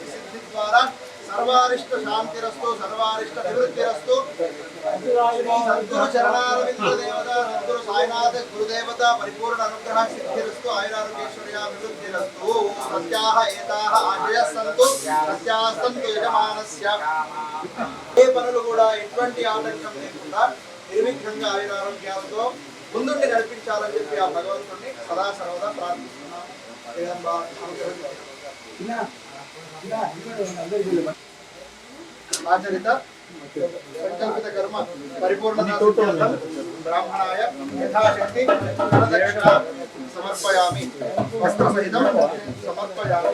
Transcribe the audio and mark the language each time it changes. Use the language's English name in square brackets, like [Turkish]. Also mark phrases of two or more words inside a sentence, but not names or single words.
[Sanskrit] सिद्धि द्वारा सर्वारिष्ट शांतिरस्तु सर्वारिष्ट निवृत्तिरस्तु सद्गुरु चरणारविंद देवता सद्गुरु साईनाथ गुरुदेवता परिपूर्ण अनुग्रह सिद्धिरस्तु आयुरारोग्यैश्वर्या निवृत्तिरस्तु सत्याः एताः आशयः सन्तु सत्याः सन्तु यजमानस्य [Telugu] ఏ పనులు కూడా ఎటువంటి ఆటంకం లేకుండా నిర్విఘ్నంగా ఆయురారోగ్యాలతో ముందుండి నడిపించాలని చెప్పి ఆ భగవంతుడిని సదా సర్వదా ప్రార్థిస్తున్నాం. [Sanskrit] ఆచరిత సంకల్పిత కర్మ పరిపూర్ణత బ్రాహ్మణాయ యథాశక్తి ప్రదక్షిణ సమర్పయామి వస్త్ర సహితం సమర్పయామి.